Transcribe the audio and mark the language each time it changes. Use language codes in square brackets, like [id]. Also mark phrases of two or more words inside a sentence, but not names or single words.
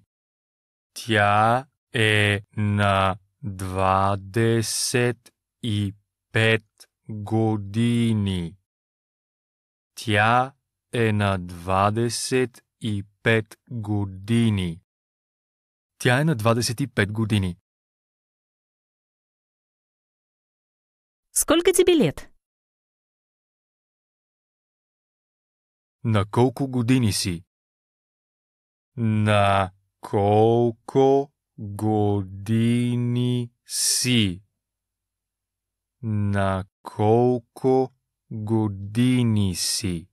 [bg] Тя е на 25 години. Тя е на 25 години. Тя е на 25 години. [ru] Сколько тебе лет? [bg] На колко години си? На колко години си? На колко години си?